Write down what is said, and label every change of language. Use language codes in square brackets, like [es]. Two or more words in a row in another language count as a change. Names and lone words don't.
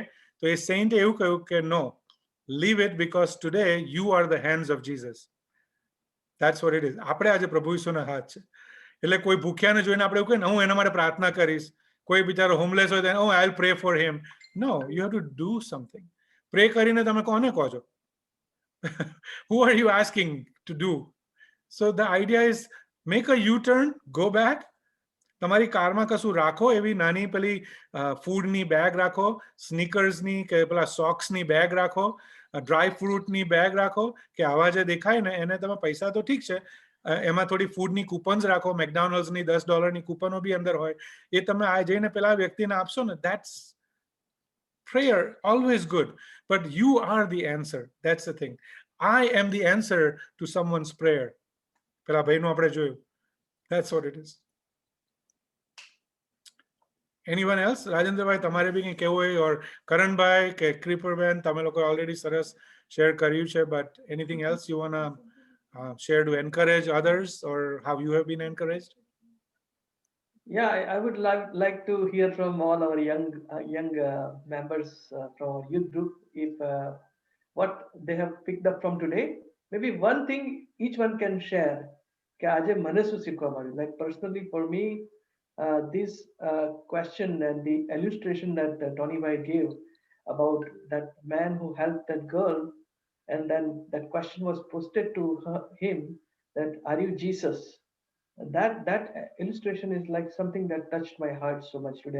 [gu] તો એ સેન્ટ એવું કહ્યું કે [en] No, leave it, because today you are the hands of Jesus. That's what it is. [gu] આપણે આજે પ્રભુ ઈસુના હાથ છે. એટલે કોઈ ભૂખ્યાને જોઈને આપણે એવું કહીએ ને હું એના માટે પ્રાર્થના કરીશ. કોઈ બિચારો હોમલેસ હોય તો [en] I will pray for him. No, you have to do something. [gu] પ્રે કરીને તમે કોને કહો છો? [en] Who are you asking to do? So the idea is make a U-turn, go back. [gu] તમારી કારમાં કશું રાખો, એવી નાની પેલી ફૂડની બેગ રાખો, સ્નીકર્સની કે પેલા સોક્સની બેગ રાખો, ડ્રાય ફ્રૂટની બેગ રાખો, કે આવા જે દેખાય ને એને તમે પૈસા તો ઠીક છે, એમાં થોડી ફૂડની કૂપન્સ રાખો, મેકડોનલ્ડ્સની $10 કૂપનો બી અંદર હોય, એ તમે આ જઈને પેલા વ્યક્તિને આપશો ને, [en] That's prayer, always good. But you are the answer. That's the thing. I am the answer to someone's prayer. [gu] પેલા ભાઈનું આપણે જોયું. [en] That's what it is. Anyone else? [gu] રાજેન્દ્રભાઈ, તમારે બી કંઈ કહેવું હોય, ઓર કરણભાઈ કે ક્રિપરબેન, તમે લોકો ઓલરેડી સરસ શેર કર્યું છે, [en] but anything else you wanna share to encourage others, or how you have been encouraged? Yeah, I would like to hear from all our young members from our youth group, if what they have picked up from today. Maybe one thing each one can share. [gu] કે આજે મને શું શીખવા મળ્યું? [en] Like personally for me, this question and the illustration that Tony Bhai gave about that man who helped that girl, and then that question was posted to him, that are you Jesus? That illustration is like something that touched my heart so much today.